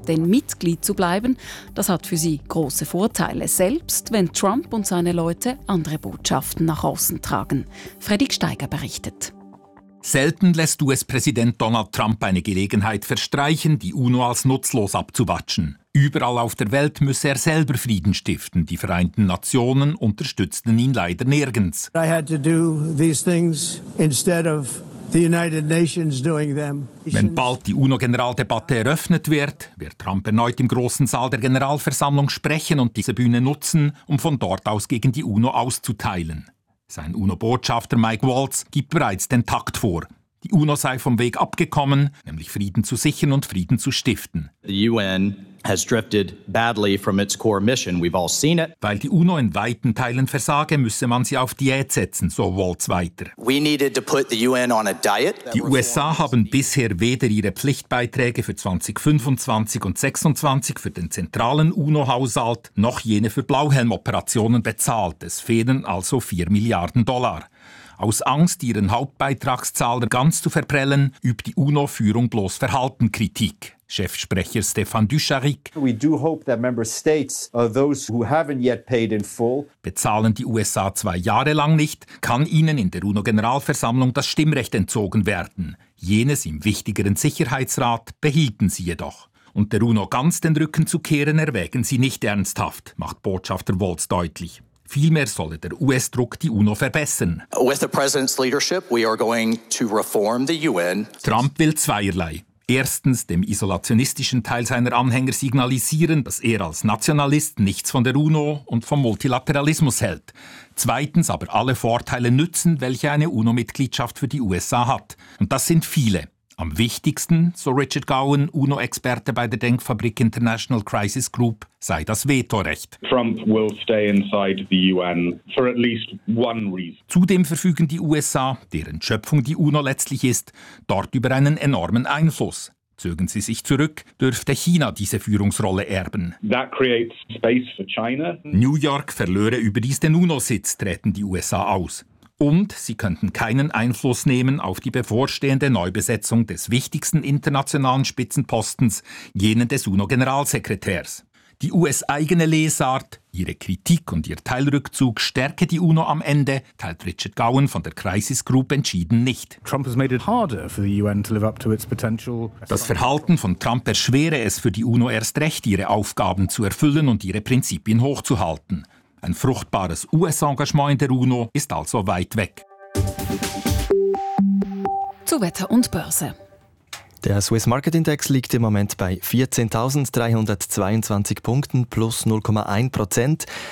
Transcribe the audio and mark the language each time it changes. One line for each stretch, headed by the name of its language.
German: Denn Mitglied zu bleiben, das hat für sie große Vorteile, selbst wenn Trump und seine Leute andere Botschaften nach außen tragen. Fredrik Steiger berichtet. Selten lässt US-Präsident Donald Trump eine Gelegenheit verstreichen, die UNO als nutzlos abzuwatschen. Überall auf der Welt müsse er selber Frieden stiften. Die Vereinten Nationen unterstützten ihn leider nirgends.
English: I had to do these things instead of the United Nations doing them.
German: Wenn bald die UNO-Generaldebatte eröffnet wird, wird Trump erneut im großen Saal der Generalversammlung sprechen und diese Bühne nutzen, um von dort aus gegen die UNO auszuteilen. Sein UNO-Botschafter Mike Waltz gibt bereits den Takt vor. Die UNO sei vom Weg abgekommen, nämlich Frieden zu sichern und Frieden zu stiften.
English: The UN has drifted badly from its core mission. We've all seen it.
German: Weil die UNO in weiten Teilen versage, müsse man sie auf Diät setzen, so Waltz weiter.
English: We needed to put the UN on a diet.
German: Die USA haben bisher weder ihre Pflichtbeiträge für 2025 und 2026 für den zentralen UNO-Haushalt noch jene für Blauhelm-Operationen bezahlt. Es fehlen also 4 Milliarden Dollar. Aus Angst, ihren Hauptbeitragszahler ganz zu verprellen, übt die UNO-Führung bloß Verhaltenkritik. Chefsprecher Stéphane Ducharic.
English: We do hope that member states, those who haven't yet paid in full,
German: bezahlen die USA zwei Jahre lang nicht, kann ihnen in der UNO-Generalversammlung das Stimmrecht entzogen werden. Jenes im wichtigeren Sicherheitsrat behielten sie jedoch. Und der UNO ganz den Rücken zu kehren, erwägen sie nicht ernsthaft, macht Botschafter Waltz deutlich. Vielmehr solle der US-Druck die UNO verbessern.
English: With the president's leadership, we are going to reform the UN.
German: Trump will zweierlei. Erstens dem isolationistischen Teil seiner Anhänger signalisieren, dass er als Nationalist nichts von der UNO und vom Multilateralismus hält. Zweitens aber alle Vorteile nützen, welche eine UNO-Mitgliedschaft für die USA hat. Und das sind viele. Am wichtigsten, so Richard Gowan, UNO-Experte bei der Denkfabrik International Crisis Group, sei das Vetorecht.
English: Trump will stay inside the UN for at least one reason.
German: Zudem verfügen die USA, deren Schöpfung die UNO letztlich ist, dort über einen enormen Einfluss. Zögen sie sich zurück, dürfte China diese Führungsrolle erben.
English: That creates space for China.
German: New York verlöre überdies den UNO-Sitz, treten die USA aus. Und sie könnten keinen Einfluss nehmen auf die bevorstehende Neubesetzung des wichtigsten internationalen Spitzenpostens, jenen des UNO-Generalsekretärs. Die US-eigene Lesart, ihre Kritik und ihr Teilrückzug stärke die UNO am Ende, teilt Richard Gowan von der Crisis Group entschieden nicht.
English: Trump has made it harder for the UN to live up to its potential.
German: Das Verhalten von Trump erschwere es für die UNO erst recht, ihre Aufgaben zu erfüllen und ihre Prinzipien hochzuhalten. Ein fruchtbares US-Engagement in der UNO ist also weit weg. Zu Wetter und Börse. Der Swiss Market Index liegt im Moment bei 14.322 Punkten plus 0,1%.